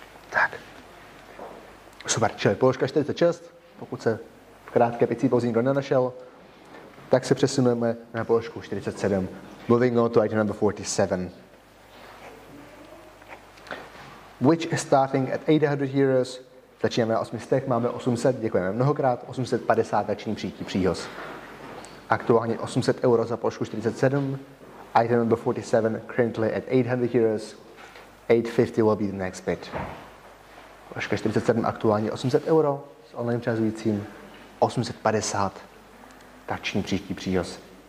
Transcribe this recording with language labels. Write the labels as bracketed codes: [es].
[cs] Tak. Super, čili položka 46, pokud se v krátké picí pauze nikdo nenašel, tak se přesuneme na položku 47. [en] Moving on to item number 47. Which is starting at 800 euros. [cs] Začínáme na 800, máme 800, děkujeme mnohokrát, 850 začíní příští příhoz. Aktuálně 800 euro za položku 47. [en] Item number 47 currently at 800 euros. 850 will be the next bid. [cs] Položka 47 aktuálně 800 euro s online časujícím 850 tak činí příští příhoz.